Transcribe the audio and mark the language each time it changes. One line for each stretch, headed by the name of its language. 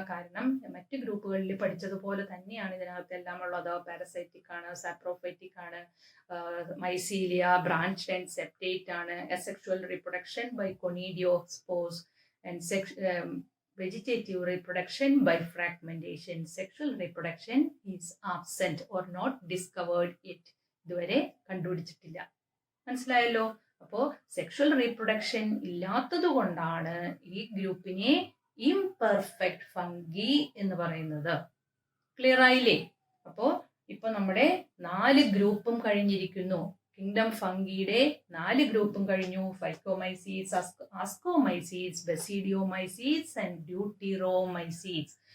Malayalam: കാരണം മറ്റ് ഗ്രൂപ്പുകളിൽ പഠിച്ചതുപോലെ തന്നെയാണ് ഇതിനകത്ത് എല്ലാം ഉള്ളത്.
English: Parasitic ആണ്, saprophytic ആണ്, mycelia, branch and septate ആണ്, asexual reproduction by conidiospores and vegetative reproduction by fragmentation. Sexual reproduction is absent or not discovered yet.
Malayalam: ഇതുവരെ കണ്ടുപിടിച്ചിട്ടില്ല. മനസ്സിലായല്ലോ? അപ്പോൾ സെക്ഷുവൽ റീപ്രൊഡക്ഷൻ ഇല്ലാത്തത് കൊണ്ടാണ് ഈ ഗ്രൂപ്പിനെ ഇംപെർഫെക്റ്റ് ഫംഗി എന്ന് പറയുന്നത്. ക്ലിയർ ആയില്ലേ? അപ്പോൾ ഇപ്പൊ നമ്മുടെ 4 ഗ്രൂപ്പും കഴിഞ്ഞിരിക്കുന്നു. കിങ്ഡം ഫംഗിയുടെ 4 ഗ്രൂപ്പും കഴിഞ്ഞു. ഫൈക്കോമൈസീറ്റ്സ്, ആസ്കോമൈസീറ്റ്സ്, ബസിഡിയോമൈസീറ്റ്സ് ആൻഡ് ഡ്യൂട്ടിറോമൈസീറ്റ്സ്.